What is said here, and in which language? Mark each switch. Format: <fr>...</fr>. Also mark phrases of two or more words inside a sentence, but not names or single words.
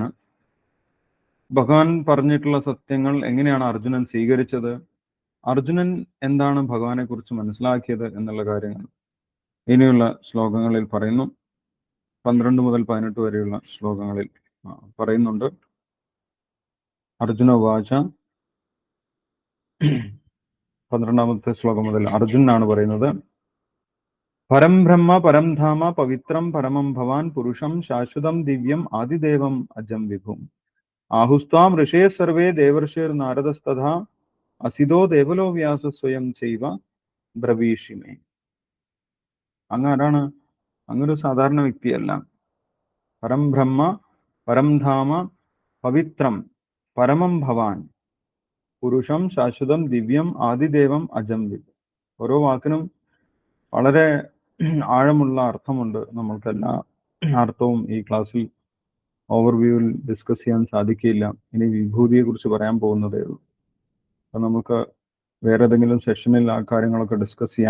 <ml>ഭഗവാൻ പറഞ്ഞിട്ടുള്ള സത്യങ്ങൾ എങ്ങനെയാണ് അർജുനൻ സ്വീകരിച്ചത്, അർജുനൻ എന്താണ് ഭഗവാനെ കുറിച്ച് മനസ്സിലാക്കിയത് എന്നുള്ള കാര്യങ്ങൾ ഇനിയുള്ള ശ്ലോകങ്ങളിൽ പറയുന്നു. 12 മുതൽ 18 വരെയുള്ള ശ്ലോകങ്ങളിൽ പറയുന്നുണ്ട്.</ml> <sa>അർജുന വാച,</sa> <ml>12ാമത്തെ ശ്ലോകം മുതൽ അർജുനാണ് പറയുന്നത്.</ml> <sa>പരം ബ്രഹ്മ പരം ധാമ പവിത്രം പരമം ഭവാൻ പുരുഷം ശാശ്വതം ദിവ്യം ആദിദേവം അജം വിഭും ആഹുസ്ത്വാം ഋഷേ സർവേ ദേവർഷിർ നാരദസ്തഥാ അസിതോ ദേവലോ വ്യാസ സ്വയം ചെയ്വ ബ്രവീഷിമേ.</sa> <ml>അങ്ങാരാണ്? അങ്ങൊരു സാധാരണ വ്യക്തിയല്ല.</ml> <sa>പരം ബ്രഹ്മ പരം ധാമ പവിത്രം പരമം ഭവാൻ പുരുഷം ശാശ്വതം ദിവ്യം ആദിദേവം അജം വിഭും.</sa> <ml>ഓരോ വാക്കിനും വളരെ ആഴമുള്ള അർത്ഥമുണ്ട്. നമ്മൾക്ക് എല്ലാ അർത്ഥവും ഈ ക്ലാസ്സിൽ ഓവർവ്യൂവിൽ ഡിസ്കസ് ചെയ്യാൻ സാധിക്കില്ല. ഇനി വിഭൂതിയെ കുറിച്ച് പറയാൻ പോകുന്നതേ ഉള്ളൂ. അപ്പൊ നമുക്ക് വേറെ ഏതെങ്കിലും സെഷനിൽ ആ കാര്യങ്ങളൊക്കെ ഡിസ്കസ് ചെയ്യാം.</ml>